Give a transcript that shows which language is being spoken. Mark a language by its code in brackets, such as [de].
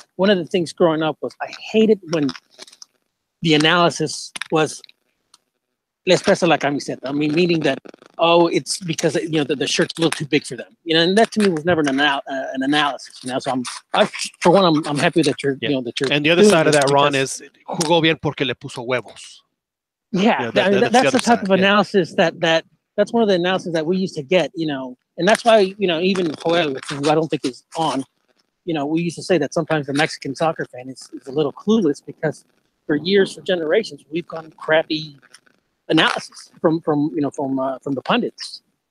[en] One of the things growing up was I hated when the analysis was [es] les pesa la camiseta. [en] I mean, meaning that it's because the shirt's a little too big for them. And that to me was never an analysis. So I'm happy that you're that you're. And the other side of that, Ron, is [es] jugó bien porque le puso huevos. [en] Yeah, that's the type of analysis that's one of the analysis that we used to get. And that's why even Joel, who I don't think is on, we used to say that sometimes the Mexican soccer fan is a little clueless, because for years, for generations, we've gotten crappy analysis from the pundits.